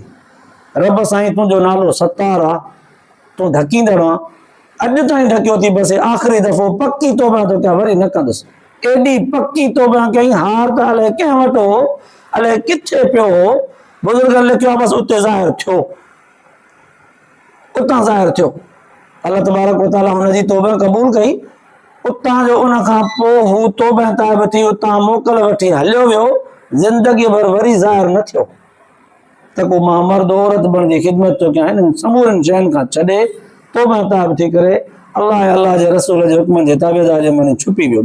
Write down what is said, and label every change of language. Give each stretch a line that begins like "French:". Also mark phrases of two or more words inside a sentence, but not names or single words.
Sindhi: रब साईं तुंहिंजो नालो सतार आहे, तूं ढकींदड़ आहे, अॼु ताईं ढकियो थी, बसि आख़िरी दफ़ो पकी तौबह तो कयां, वरी न कंदुसि। एॾी पकी तौबह कई, हार त अलाए कंहिं वटि हो, अलाए किथे पियो हो। बुज़ुर्गनि लिखियो आहे, बसि उते ज़ाहिर थियो, उतां ज़ाहिर थियो।
Arabic: الله تبارك وتعالى
Sindhi: हुनजी तौबह क़बूल कई। उतां जो उन खां पोइ हू तौबह ताइब थी, उतां मोकल वठी हलियो वियो, ज़िंदगी भर वरी ज़ाहिर न थियो त को मां मर्द औरत बणिजी ख़िदमत थो कयां। हिननि समूरनि शयुनि खां छॾे तौबह ताइब थी करे अल्लाह जे रसूल जे हुक्मनि जे ताबेदार जे मन छुपी वियो।